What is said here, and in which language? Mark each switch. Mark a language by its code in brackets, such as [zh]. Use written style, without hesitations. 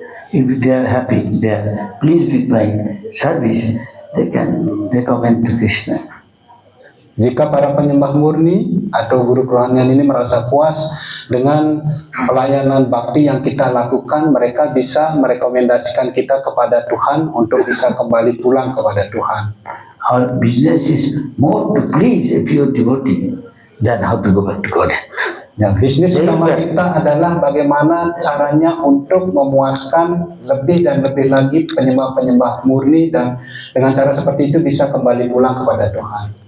[en] If they are happy, they are pleased with my service, they can recommend to Krishna. [id] Jika para penyembah murni atau guru kerohanian ini merasa puas dengan pelayanan bakti yang kita lakukan, mereka bisa merekomendasikan kita kepada Tuhan untuk bisa kembali pulang kepada Tuhan. [en] Our business is more to please a pure devotee than how to go back to God. [id] Ya, bisnis utama kita adalah bagaimana caranya untuk memuaskan lebih dan lebih lagi penyembah-penyembah murni, dan dengan cara seperti itu bisa kembali pulang kepada Tuhan.